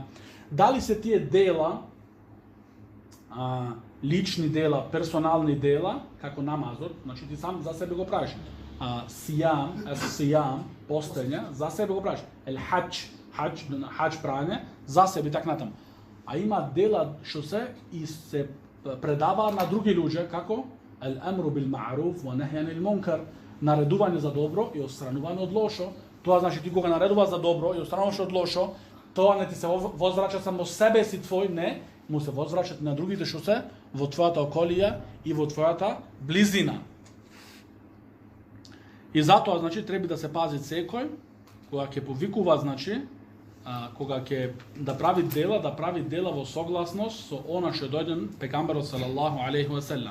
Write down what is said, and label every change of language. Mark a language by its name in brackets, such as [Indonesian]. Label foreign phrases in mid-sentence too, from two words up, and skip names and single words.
[Macedonian] Дали се тие дела, лични дела, персонални дела, како намазот, значи ти сам за себе го правиш. Сијам, постење, за себе го правиш. Хадж прање, за себе так натаму. А има дела што се и се предава на други луѓе, како [Arabic] الأمر بالمعروف والنهي عن المنكر, [Macedonian] наредување за добро и отстранување од лошо. Тоа значи ти кога наредуваш за добро и отстрануваш од лошо, тоа не ти се возврача само себе си твој, не, му се возврачат на другите што се во твојата околија и во твојата близина. И затоа, значи, треба да се пази секој, кога ќе повикува, значи, кога ќе да прави дела во согласност со она што дојден пегамберот [Arabic] صلى الله عليه وسلم.